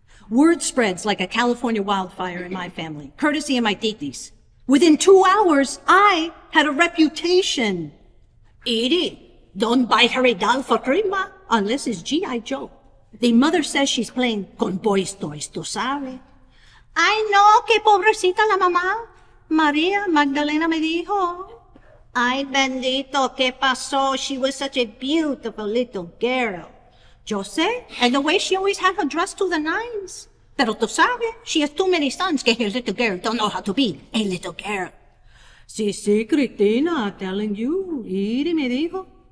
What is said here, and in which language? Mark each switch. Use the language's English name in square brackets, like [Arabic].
[English] Word spreads like a California wildfire in my family, courtesy of my titis. Within 2 hours, I had a reputation. Edie, don't buy her a doll for Christmas unless it's G.I. Joe. The mother says she's playing con boys' toys, [Spanish] tú sabes. Ay, no, que pobrecita la mamá. María Magdalena me dijo. Ay, bendito, ¿qué pasó? [English] She was such a beautiful little girl. [Spanish] Yo sé, [English] and the way she always had her dress to the nines. [Spanish] Pero tú sabes, [English] she has too many sons [Spanish] que [English] her little girl don't know how to be a little girl. [Spanish] Sí, Cristina, [English] telling you, [Spanish] Edie me dijo.